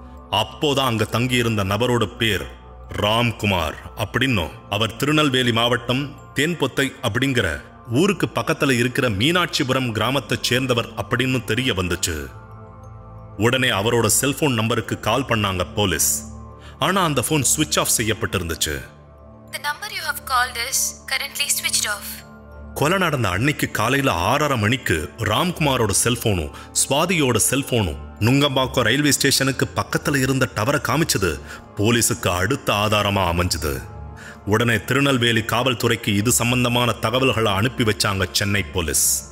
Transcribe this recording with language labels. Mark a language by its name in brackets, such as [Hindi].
[Tamil] அப்போதான் அங்க தங்கி இருந்த நபரோட பேர் ராம்குமார் அப்படின்னும், அவர் திருநெல்வேலி மாவட்டம் தேன்பொத்தை அப்படிங்கிற ஊருக்கு பக்கத்துல இருக்கிற மீனாட்சிபுரம் கிராமத்தை சேர்ந்தவர் அப்படின்னு தெரிய வந்துச்சு. உடனே அவரோட செல்போன் நம்பருக்கு கால் பண்ணாங்க போலீஸ். ஆனா அந்த போன் ஸ்விட்ச் of செய்யப்பட்டிருந்துச்சு. [English] The number you have called is currently switched off. [Tamil] கொலை நடந்த அன்னைக்கு காலையில 6:30 மணிக்கு ராம்குமாரோட செல்போனும் சுவாதியோட செல்போனும் நுங்கம்பாக்கம் ரயில்வே ஸ்டேஷனுக்கு பக்கத்துல இருந்த டவரை காமிச்சது போலீஸுக்கு அடுத்த ஆதாரமா அமைஞ்சது. உடனே திருநெல்வேலி காவல்துறைக்கு இது சம்பந்தமான தகவல்களை அனுப்பி வச்சாங்க சென்னை போலீஸ்.